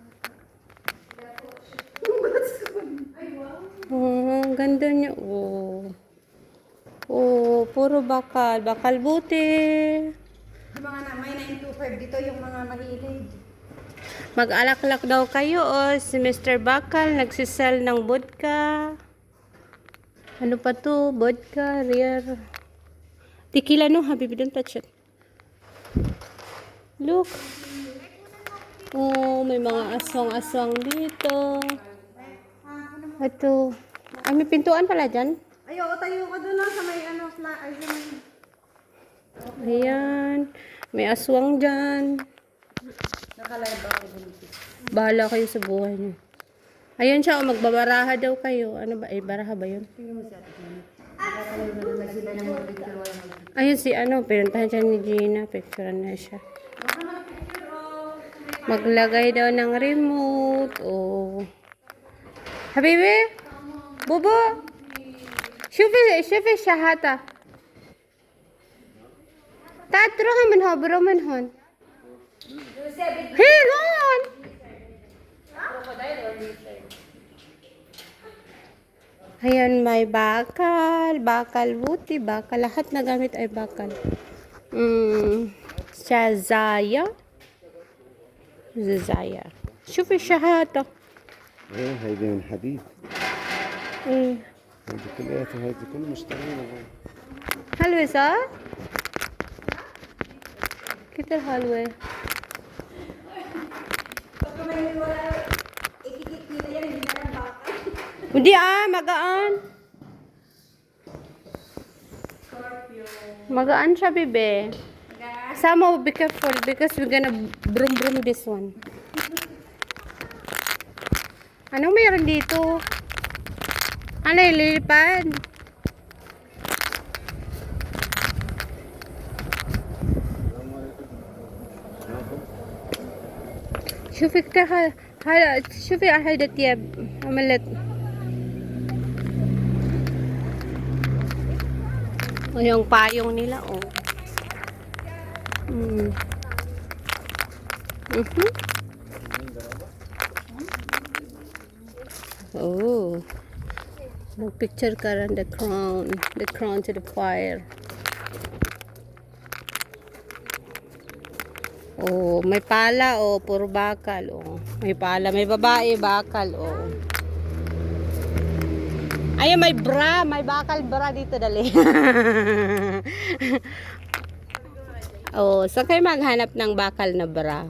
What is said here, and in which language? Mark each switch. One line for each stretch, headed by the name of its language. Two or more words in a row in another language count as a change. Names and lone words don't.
Filipino: Oh, ang ganda niya. Oh. Oh, puro bakal. Bakal buti. Yung mga na, may 925 dito yung mga mahilig. Mag-alaklak daw kayo. Oh, si Mr. Bakal nagsisell ng vodka. Ano pa to? Vodka, rare.
English: Tequila no, habibi, don't touch it. Look.
Filipino: Oh, may mga aswang-aswang dito. Ito. Ay, may pintuan pala dyan. Ay, oo, tayo ka doon sa may ano, ay, may... Ayan. May aswang dyan. Nakalive ako dun. Bahala kayo sa buhay niyo. Ayan siya, oh, magbabaraha daw kayo. Ano ba? Eh, baraha ba yun? Ayun si ano, pinuntahan siya ni Gina. Picturean na siya. Maglagay daw ng remote. Oh.
Arabic: Habibi? Bobo? شوفي الشحاتة. تعال تروح من هون برو من هون. هي هون.
Filipino: Ayan, may bakal. Bakal buti. Bakal. Lahat na gamit ay bakal. Shazaya.
Arabic: Zazaya. شوفي الشحاتة. ايه هيدي من حديد. ايه. هيدي كلياتها هيدي كل مشترينها. حلوة صح؟ كتير حلوة.
Filipino: Hindi magaan. Magaan siya, bebe. Sama,
English: be careful because we're gonna brum this one.
Filipino: Anong mayroon dito? Ano yung lilipad?
Arabic: شوفي كتير شوفي هيدا التياب عملت
Filipino: yung payong nila oh. Oh, mag-picture ka rin
English: the crown to the fire.
Filipino: Oh, may pala oh, puro bakal oh. May pala, may babae, bakal oh. Ay, may bra, may bakal bra dito dali. Oh, saan kayo maghanap ng bakal na bra?